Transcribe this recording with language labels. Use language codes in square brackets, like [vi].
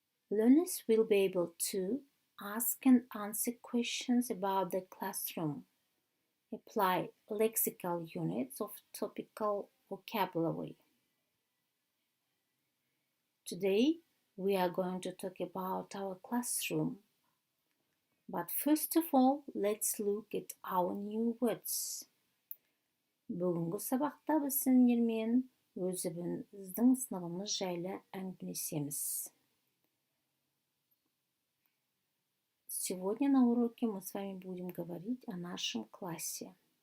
[en] Learners will be able to ask and answer questions about the classroom, apply lexical units of topical vocabulary. Today, we are going to talk about our classroom. But first of all, let's look at our new words. [kk] Бүгінгі сабақта біз сендермен өзіміздің сыныбымыз жайлы әңгімелесеміз. [ru] Сегодня на уроке мы с вами будем говорить о нашем классе.